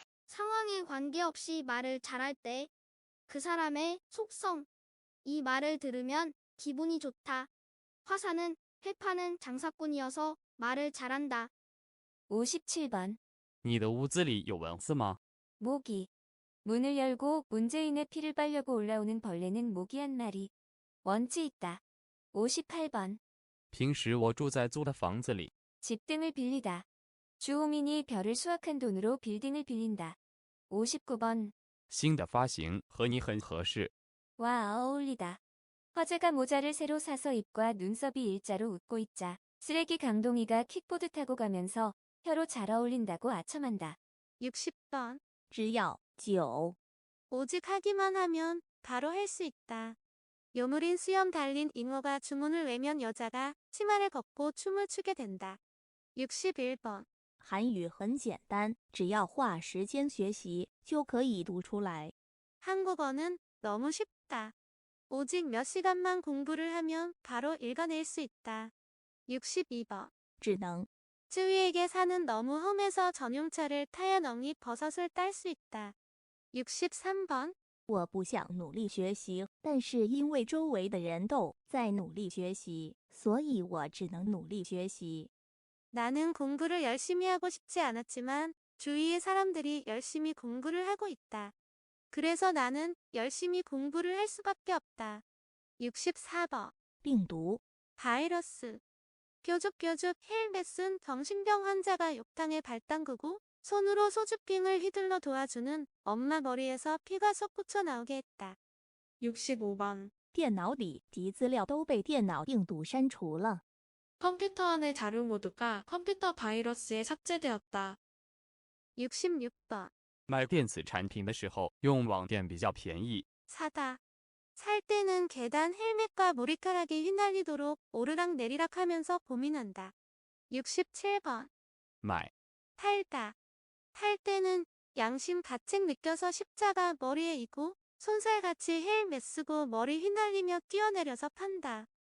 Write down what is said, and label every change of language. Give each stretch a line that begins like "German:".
Korean: 상황에 관계없이 말을 잘할 때 그 사람의 속성, 이 말을 들으면 기분이 좋다. 화사는 회 파는 장사꾼이어서 말을 잘한다. 57번.
Chinese: 你的屋子里有蚊子吗？
Korean: 모기. 문을 열고 문재인의 피를 빨려고 올라오는 벌레는 모기 한 마리. 원치 있다. 58번.
Chinese: 平时我住在租的房子里。
Korean: 집 등을 빌리다. 주호민이 별을 수확한 돈으로 빌딩을 빌린다. 59번.
Chinese: 新的发型和你很合适。
Korean: 와 어울리다. 화재가 모자를 새로 사서 입과 눈썹이 일자로 웃고 있자 쓰레기 강동이가 킥보드 타고 가면서 혀로 잘 어울린다고 아첨한다. 60번.
Chinese: 只要9.
Korean: 오직 하기만 하면 바로 할 수 있다. 요물인 수염 달린 잉어가 주문을 외면 여자가 치마를 걷고 춤을 추게 된다. 61번.
Chinese: 韩语很简单，只要花时间学习就可以读出来。
Korean: 한국어는 너무 쉽다. 오직 몇 시간만 공부를 하면 바로 읽어낼 수 있다. 62번.
Chinese: 只能
Korean: 쯔위에게 사는 너무 험해서 전용차를 타야 넝이 버섯을 딸 수 있다. 63번.
Chinese: 我不想努力学习，但是因为周围的人都在努力学习，所以我只能努力学习。
Korean: 나는 공부를 열심히 하고 싶지 않았지만 주위의 사람들이 열심히 공부를 하고 있다. 그래서 나는 열심히 공부를 할 수밖에 없다. 64번.
Chinese: 病毒
Korean: 바이러스. 뾰족뾰족 헬멧은 정신병 환자가 욕탕에 발 담그고 손으로 소주瓶을 휘둘러 도와주는 엄마 머리에서 피가 솟구쳐 나오게 했다. 65번.
Chinese: 电脑里的资料都被电脑病毒删除了。
Korean: 컴퓨터 안의 자료 모두가 컴퓨터 바이러스에 삭제되었다. 66번.
Chinese: 买电子产品的时候用网店比较便宜。
Korean: 사다. 살 때는 계단 헬멧과 머리카락이 휘날리도록 오르락 내리락 하면서 고민한다. 67번.
Chinese: 买
Korean: 팔다. 팔 때는 양심 가책 느껴서 십자가 머리에 이고 손살같이 헬멧 쓰고 머리 휘날리며 뛰어내려서 판다.